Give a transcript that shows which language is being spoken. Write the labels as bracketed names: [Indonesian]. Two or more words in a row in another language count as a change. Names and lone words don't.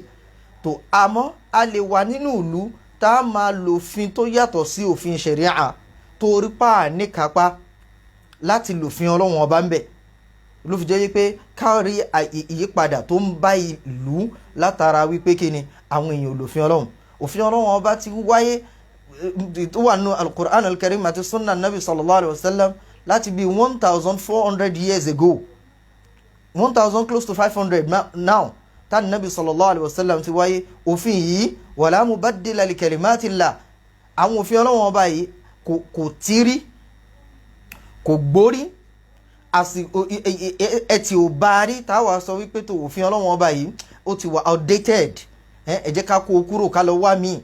[Yoruba] tó àmọ́ a lè wà nínú ìlú tá a máa lòfin tó yàtọ̀ sí òfin ṣẹ̀ríà torí pa níkápá láti lòfin ọlọ́run ọba ń bẹ̀. ló fi jẹ́ wípé kárí ìyípadà tó ń bá ìlú látara wípé kí ni àwọn èèyàn lòfin ọlọ́run. òfin ọlọ́run ọba ti wáyé tó wà nínú [Arabic] القرآن الكريم [Yoruba] àti [Arabic] سنة نبي صلى الله عليه وسلم [Yoruba] láti bí 1400 [English] years ago, 1000 close to 500 now [Yoruba] tá [Arabic] نبي صلى الله عليه وسلم [Yoruba] ti wáyé. òfin yìí [Arabic] ولا مبدل لكلمات الله, [Yoruba] àwọn òfin ọlọ́run ọba yìí kò tírí kò gbórí ẹtì ò bá rí táwa sọ wípé tó òfin ọlọ́run ọba yìí ó ti wà outdated, ẹ jẹ́ ká kó o kúrò ká lọ wá míì.